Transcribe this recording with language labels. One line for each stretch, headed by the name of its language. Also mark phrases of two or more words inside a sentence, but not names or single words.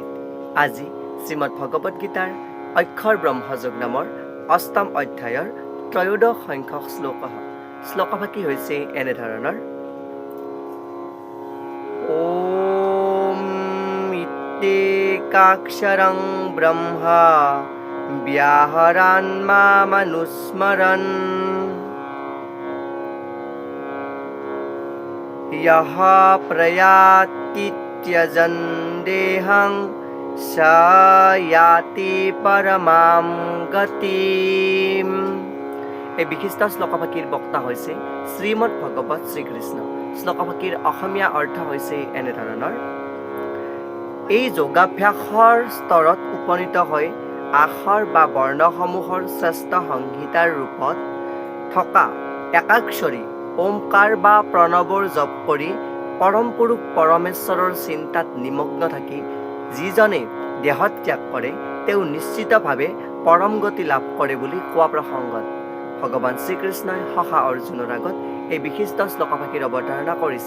Assamese: আজি শ্ৰীমদ ভগৱত গীতাৰ অক্ষৰ ব্ৰহ্মযোগ নামৰ অষ্টম অধ্যায়ৰ ত্ৰয়োদশ সংখ্যক শ্লোকভাগী হৈছে এনেধৰণৰ।
Sanskrit: ওম ইত্যেকাক্ষৰং ব্ৰহ্মা ব্যাহৰণ মামনুস্মৰণ यः प्रयाति त्यजन् देहं स याति परमां गतिम्।
Assamese: এই বিশিষ্ট শ্লোকভাগীৰ বক্তা হৈছে শ্ৰীমদ ভগৱত শ্ৰীকৃষ্ণ। শ্লোকভাগীৰ অসমীয়া অৰ্থ হৈছে এনেধৰণৰ। এই যোগাভ্যাসৰ স্তৰত উপনীত হৈ আখৰ বা বৰ্ণসমূহৰ শ্ৰেষ্ঠ সংহিতাৰ ৰূপত থকা একাক্ষৰী ওমকাৰ বা প্ৰণৱৰ জপ কৰি পৰম পুৰুষ পৰমেশ্বৰৰ চিন্তাত নিমগ্ন থাকি যিজনে দেহত ত্যাগ কৰে তেওঁ নিশ্চিতভাৱে পৰম গতি লাভ কৰে বুলি কোৱা প্ৰসংগত ভগৱান শ্ৰীকৃষ্ণই সখা অৰ্জুনৰ আগত এই বিশিষ্ট শ্লোকভাগীৰ অৱতাৰণা কৰিছে।